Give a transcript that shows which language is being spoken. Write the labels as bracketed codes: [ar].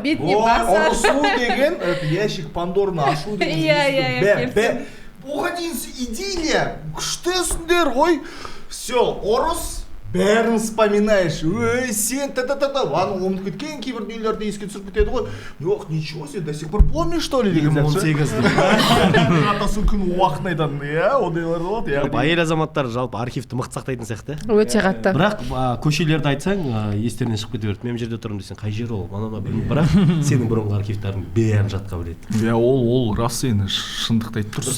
[kk] бетіне басар. Ұрысу деген [ru] ящик Пандорны [kk] ашу деген. Иә. Оған дейін идея, күштесіңдер ғой. Все, ұрыс. Бәрін вспоминаешь. Ой, сен та-та-та-та. Аны ұмытып кеткен кейбір дүниелерді еске түсіріп кетеді ғой. [ru] Жоқ, ничего себе, до сих пор помнишь, что ли? [kk] 2018. Атасын күн уақытын айтатын. Иә, ондайлар болады. Әйел азаматтар жалпы архивті мықты сақтайтын сияқты. Өте қатты. Бірақ көшелерді айтсаң, естерінен шығып кете береді. Мен жерде тұрмын десең, қай жер ол? Мана білмеймін. Бірақ сенің бұрынғы архивтарың бәрін жатқа біледі. Иә, ол рас енді шындықты айтып тұрсыз.